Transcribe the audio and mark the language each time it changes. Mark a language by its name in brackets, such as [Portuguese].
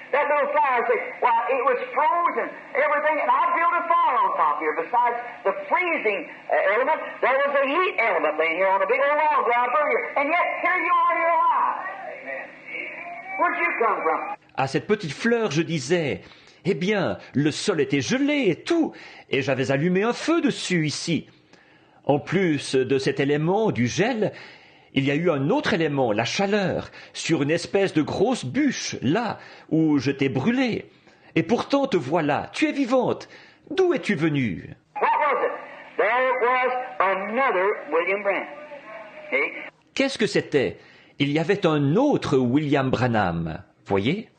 [English] That little flower said, well, it was frozen, everything, and I built a fire on top here. Besides the freezing element, there was a heat element laying here on a big old log ground here. And yet, here you are, you're alive. Where'd you come from? [French] À cette petite fleur, je disais, eh bien, le sol était gelé et tout, et j'avais allumé un feu dessus ici. En plus de cet élément, du gel, il y a eu un autre élément, la chaleur, sur une espèce de grosse bûche, là où je t'ai brûlé. Et pourtant te voilà, tu es vivante. D'où es-tu venue? [English] What was it? There was another William Branham. See? [French] Qu'est-ce que c'était? Il y avait un autre William Branham, voyez?